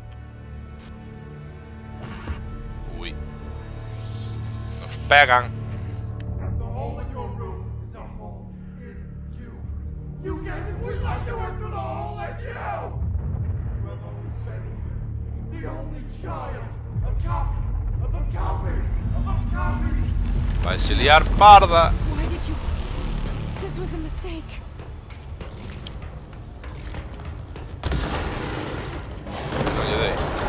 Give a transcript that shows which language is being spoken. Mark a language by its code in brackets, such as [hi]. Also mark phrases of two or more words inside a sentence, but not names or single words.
[es] Ui. Nos pegan. [en] The hole in your room is a hole in you. You gave me, we let you into the hole in you! You have only standing here, the only child, a copy of a copy of a copy! [gl] Vai se liar parda. [en] Why did you... This was a mistake. [gl] Non lle dei.